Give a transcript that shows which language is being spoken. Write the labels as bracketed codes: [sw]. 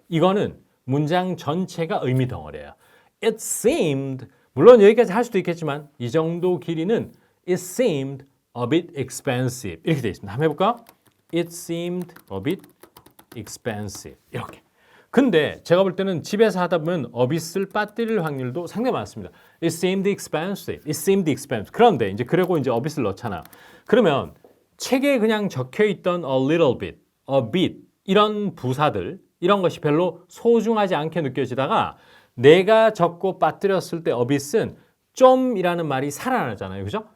[ko] 이거는 문장 전체가 의미 덩어리예요. It seemed, 물론 여기까지 할 수도 있겠지만 이 정도 길이는 [en] It seemed a bit expensive. [ko] 이렇게 되어 있습니다. 한번 해볼까? [en] It seemed a bit expensive. [ko] 이렇게. 근데 제가 볼 때는 집에서 하다 보면 a bit을 빠뜨릴 확률도 상당히 많습니다. [en] It seemed expensive. It seemed expensive. [ko] 그런데 이제 그러고 이제 a bit을 넣잖아. 그러면 책에 그냥 적혀 있던 a little bit, a bit 이런 부사들 이런 것이 별로 소중하지 않게 느껴지다가 내가 적고 빠뜨렸을 때 a bit은 좀이라는 말이 살아나잖아요. 그죠?